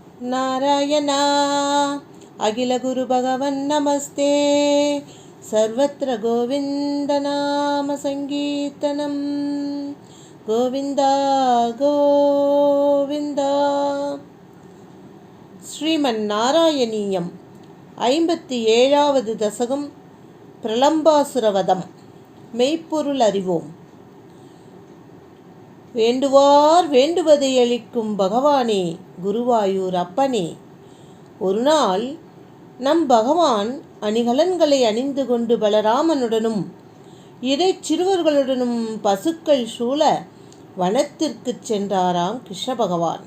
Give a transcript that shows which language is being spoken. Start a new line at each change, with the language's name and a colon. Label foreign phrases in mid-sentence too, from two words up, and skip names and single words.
Sanskrit: नारायणा अखिल गुरु भगवन् नमस्ते सर्वत्र गोविंद नाम संकीर्तनम गोविंदा गोविंदा श्रीमन्नारायणीयम
Tamil: 57வது தசகம் பிரலம்பாசுரவதம். மெய்ப்பொருள் அறிவோம். வேண்டுவார் வேண்டுவதை அளிக்கும் பகவானே, குருவாயூர் அப்பனே. ஒரு நாள் நம் பகவான் அணிகலன்களை அணிந்து கொண்டு பலராமனுடனும் இடைச்சிறுவர்களுடனும் பசுக்கள் சூழ வனத்திற்கு சென்றாராம் கிருஷ்ண பகவான்.